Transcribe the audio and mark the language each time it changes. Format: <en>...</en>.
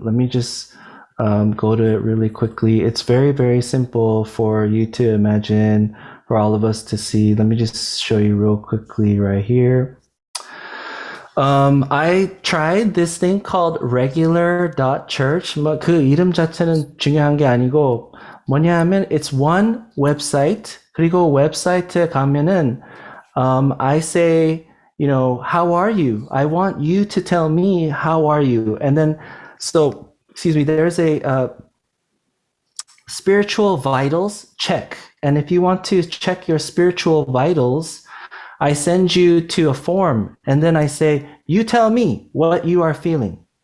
<en>Let me just go to it really quickly. It's very, very simple for you to imagine, for all of us to see. Let me just show you real quickly right here. I tried this thing called regular.church.</en> <ko>그 이름 자체는 중요한 게 아니고 뭐냐 하면</ko> <en>it's one website.</en> <ko>그리고 웹사이트에 가면은</ko> <en>I say, how are you? I want you to tell me how are you? And then there's a spiritual vitals check. And if you want to check your spiritual vitals, I send you to a form and then I say, you tell me what you are feeling.</en>